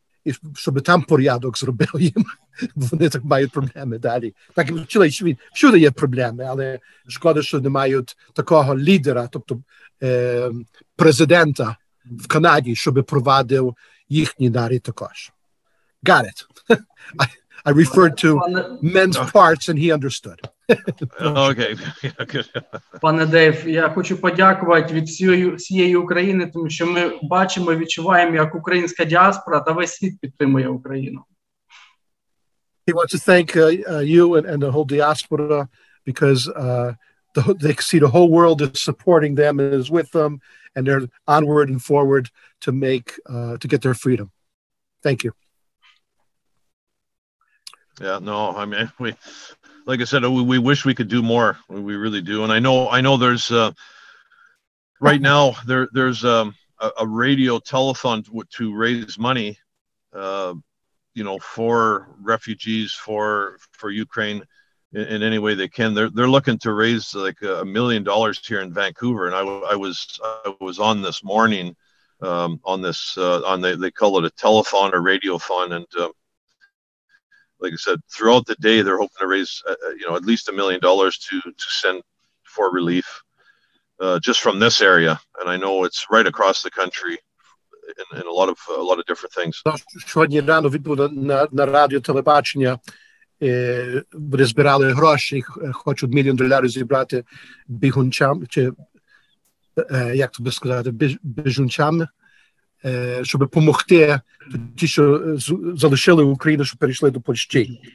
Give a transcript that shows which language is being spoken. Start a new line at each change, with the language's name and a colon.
Ukrainian: і щоб там порядок зробив їм. Вони так мають проблеми далі. Так і вчили світ. Всюди є проблеми, але шкода, що не мають такого лідера, тобто президента в Канаді, щоб провадив їхній нарід також.
English: Got it. I referred to men's parts and he understood. Okay.
Ukrainian: Пане Дейв, я хочу подякувати від всієї України, тому що ми бачимо і відчуваємо, як українська діаспора та весь світ підтримує Україну.
English: He wants to thank you and the whole diaspora because they see the whole world is supporting them and is with them, and they're onward and forward to get their freedom. Thank you. Yeah, no, I mean, like I said, we wish we could do more. We really do. And I know there's right now there's a radio telethon to raise money, for refugees, for Ukraine in any way they can. They're looking to raise like $1 million here in Vancouver. And I was on this morning on this they call it a telethon or radiothon, and like I said, throughout the day, they're hoping to raise, at least $1 million to send for relief, just from this area. And I know it's right across the country in a lot of different things.
Ukrainian: Сьогодні рано відбули на радіо телебачення, вони збирали гроші, хочуть $1 мільйон зібрати бігунчам, чи як тобі сказати, біжунчам, щоб допомогти ті, що залишили Україну, щоб перейшли до Польщі.